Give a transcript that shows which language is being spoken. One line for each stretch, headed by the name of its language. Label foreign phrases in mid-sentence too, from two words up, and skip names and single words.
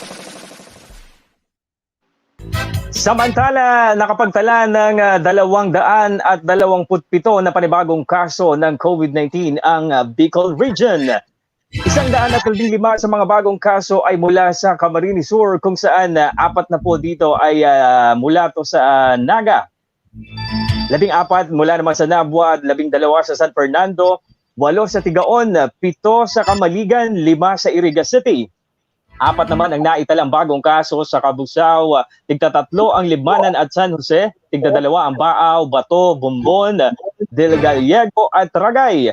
Filipino: Samantala, nakapagtala ng 227 na panibagong kaso ng COVID-19 ang Bicol Region. 115 sa mga bagong kaso ay mula sa Camarines Sur, kung saan 4 na po dito ay mula to sa Naga. 14 mula naman sa Nabua, 12 sa San Fernando, 8 sa Tigaon, 7 sa Kamaligan, 5 sa Iriga City. 4 naman ang naitalang bagong kaso sa Cabusao, 3 ang Libmanan at San Jose, 2 ang Baaw, Bato, Bombon, Del Gallego at Ragay.